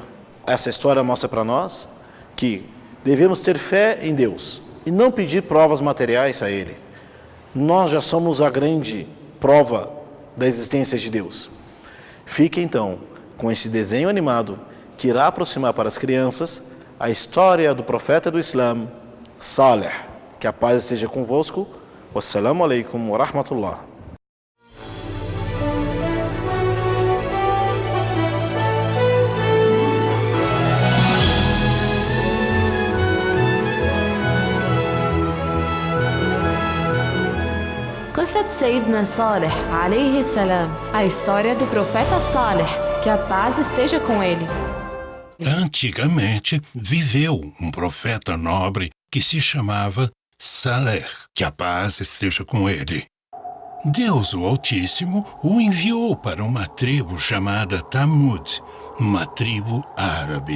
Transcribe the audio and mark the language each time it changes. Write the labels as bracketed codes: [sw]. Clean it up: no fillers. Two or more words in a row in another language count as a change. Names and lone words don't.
[pt] Essa história mostra para nós que devemos ter fé em Deus e não pedir provas materiais a Ele. Nós já somos a grande prova da existência de Deus. Fique então com esse desenho animado que irá aproximar para as crianças a história do profeta do Islã, Saleh. Que a paz esteja convosco. [ar] والسلام عليكم ورحمة الله. قصة سيدنا صالح عليه السلام, [pt] a história do profeta Saleh, que a paz esteja com ele. Antigamente viveu um profeta nobre que se chamava Saleh, que a paz esteja com ele. Deus, o Altíssimo, o enviou para uma tribo chamada Tamud, uma tribo árabe.